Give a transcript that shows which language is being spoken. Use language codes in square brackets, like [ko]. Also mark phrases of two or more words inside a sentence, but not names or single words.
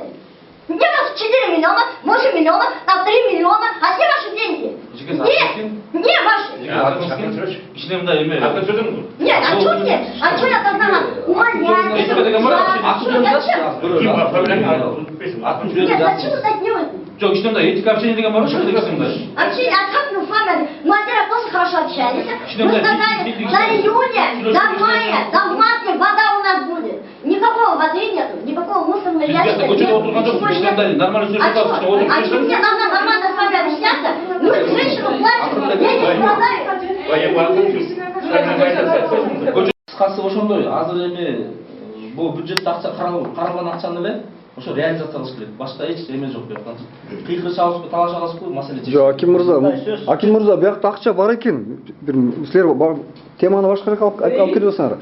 [ru] Где ваши 4 миллиона, 8 миллионов, там 3 миллиона, а где ваши деньги? Где ваши? Нет, а что мне? А что я должна умолять? Нет, зачем вы так делаете? [kk] Жоқ, ишенемде [ru] этика общения [kk] деген бар ма? [ru] Общение, а как мы с вами, мастера просто хорошо общались. Мы сказали, до июня, до мая, до марта вода у нас будет. Никакого воды нету, никакого мусорного ящика нет. Ничего нет. А что мне должна нормально с вами объясняться? Ну, женщину плачут, дети страдают. [ky] Кысқасы ошондой, азыр эми бул бюджетте акча каралган акчаны эле ошо реализация кылыш керек. Башка эч эме жок бияктан. Кыйкы чабышпы, талаш аласызбы, маселе чечилет. Жок, Аким мырза, биякта акча бар экен. Силер теманы башка жака алып кетип атасыңар.